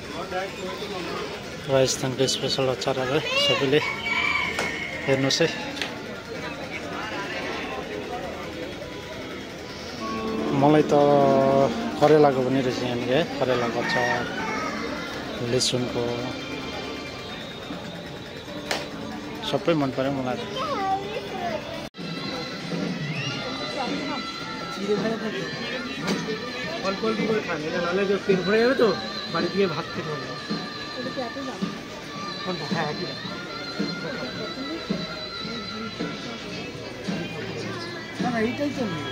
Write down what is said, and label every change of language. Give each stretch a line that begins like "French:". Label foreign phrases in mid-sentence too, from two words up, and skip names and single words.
Nepali: राजस्थानको स्पेसल अचारहरू है सबैले हेर्नुहोस् है। मलाई त करेलाको पनि रहेछ यहाँनिर है, करेलाको अचार, लसुनको सबै मन पर्यो मलाई।
Bangla: অল্প অল্প করে খান, এটা নাহলে যে পেট ভরে যাবে তো বাড়ি গিয়ে ভাত খেতে হবে। কোনটা? হ্যাঁ একই দাম। না না এইটাই তো নেই।